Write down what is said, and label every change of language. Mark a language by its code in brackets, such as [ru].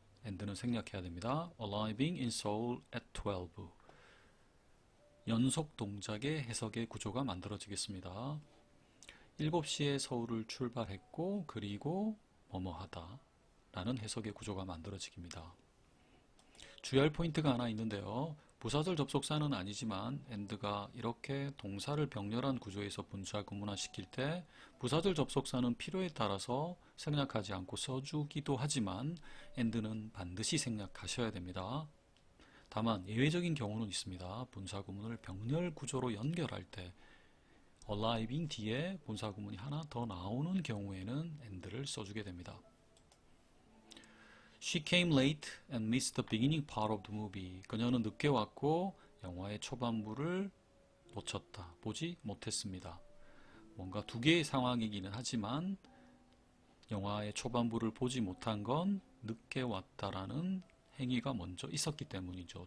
[ko] and는 생략해야 됩니다. [en] arriving in Seoul at 12. [ko] 연속 동작의 해석의 구조가 만들어지겠습니다. 7시에 서울을 출발했고 그리고 뭐뭐하다 라는 해석의 구조가 만들어집니다. 주의할 포인트가 하나 있는데요. 부사절 접속사는 아니지만 and가 이렇게 동사를 병렬한 구조에서 분사 구문화 시킬 때 부사절 접속사는 필요에 따라서 생략하지 않고 써주기도 하지만 and는 반드시 생략하셔야 됩니다. 다만 예외적인 경우는 있습니다. 분사 구문을 병렬 구조로 연결할 때 arriving 뒤에 분사 구문이 하나 더 나오는 경우에는 and를 써주게 됩니다. [en] She came late and missed the beginning part of the movie. [ko] 그녀는 늦게 왔고 영화의 초반부를 놓쳤다. 보지 못했습니다. 뭔가 두 개의 상황이기는 하지만 영화의 초반부를 보지 못한 건 늦게 왔다라는 행위가 먼저 있었기 때문이죠.